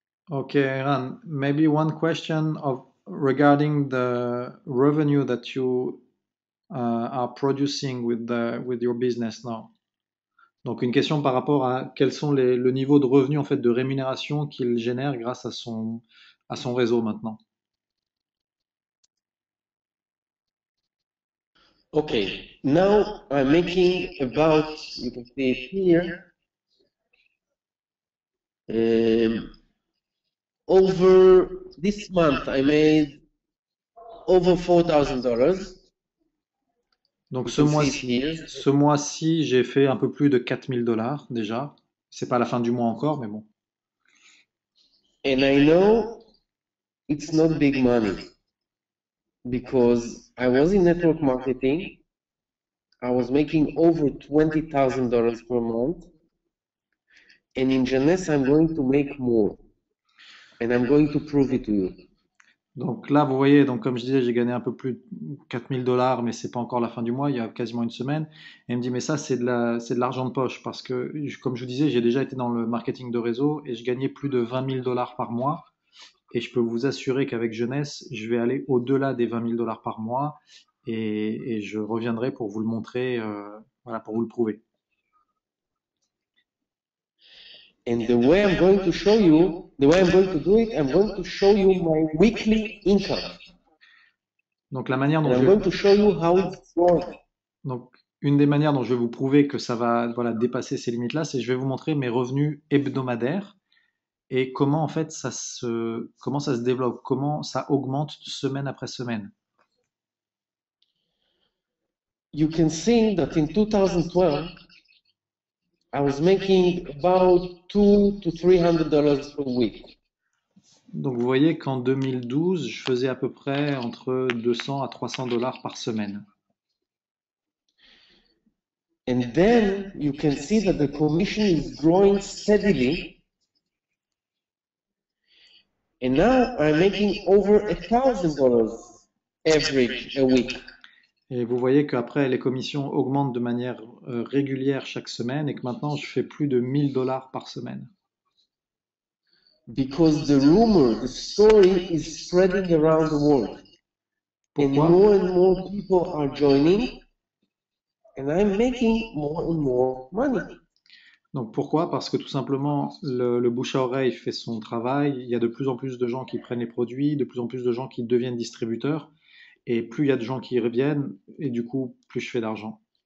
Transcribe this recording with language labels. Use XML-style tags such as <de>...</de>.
<en>Okay, Eran, maybe one question regarding the revenue that you are producing with your business now.</en> <fr>Donc une question par rapport à quels sont le niveau de revenu en fait de rémunération qu'il génère grâce à son réseau maintenant.</fr> <en>Okay, now I'm making about, you can see it here, over this month I made over $4,000.</en> <fr>Donc</fr> <en>You can see it here.</en> <fr>ce mois-ci, j'ai fait un peu plus de 4 000 $ déjà. C'est pas la fin du mois encore, mais bon.</fr> <en>And I know it's not big money because I was in network marketing. I was making over $20,000 per month. And in Jeunesse, I'm going to make more. And I'm going to prove it to you.</en> <fr>Donc là, vous voyez, donc comme je disais, j'ai gagné un peu plus de 4 000 $, mais c'est pas encore la fin du mois, il y a quasiment une semaine. Et il me dit, mais ça, c'est de l'argent de poche parce que, comme je vous disais, j'ai déjà été dans le marketing de réseau et je gagnais plus de 20 000 $ par mois. Et je peux vous assurer qu'avec Jeunesse, je vais aller au-delà des 20 000 $ par mois et je reviendrai pour vous le montrer, voilà, pour vous le prouver.</fr> <en>And the way I'm going to show you, the way I'm going to do it, I'm going to show you my weekly income.</en> <fr>Donc la manière dont</fr> <en>And I'm going to show you how it's growing.</en> <fr>Donc, une des manières dont je vais vous prouver que ça va voilà, dépasser ces limites-là, c'est que je vais vous montrer mes revenus hebdomadaires et comment en fait comment ça se développe, comment ça augmente semaine après semaine.</fr> <en>You can see that in 2012, I was making about $200 to $300 per week.</en> <fr>Donc vous voyez qu'en 2012, je faisais à peu près entre 200 à 300 $ par semaine.</fr> <en>And then you can see that the commission is growing steadily. And now I'm making over $1,000 average a week.</en> <fr>Et vous voyez qu'après, les commissions augmentent de manière régulière chaque semaine et que maintenant, je fais plus de 1 000 $ par semaine.</fr> <en>Because the rumor, the story is spreading around the world.</en> <fr>Pourquoi?</fr> <en>And more people are joining. And I'm making more and more money.</en> <fr>Donc pourquoi? Parce que tout simplement, le bouche à oreille fait son travail. Il y a de plus en plus de gens qui prennent les produits, de plus en plus de gens qui deviennent distributeurs. Et plus il y a de gens qui reviennent, et du coup, plus je fais d'argent.</fr>